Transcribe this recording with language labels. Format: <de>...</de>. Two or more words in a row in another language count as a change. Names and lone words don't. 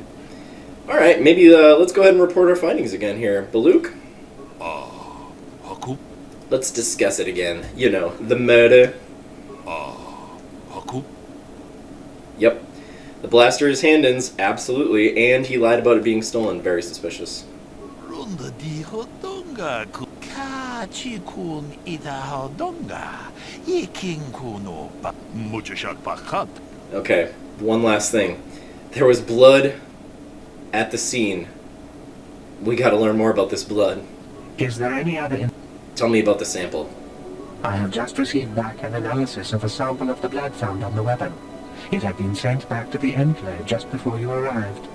<en>Alright, maybe let's go ahead and report our findings again here. Baluk? 하쿠 Let's discuss it again. You know, the murder. 하쿠 Yep. The blaster is Handon's, absolutely, and he lied about it being stolen. Very suspicious. ronda di hodonga ku kachi kun ida hodonga iking kuno ba muchashak pakat. Okay, one last thing. There was blood at the scene. We gotta learn more about this blood. Is there any other Tell me about the sample. I have just received back an analysis of a sample of the blood found on the weapon. It had been sent back to the Enclave just before you arrived.</en>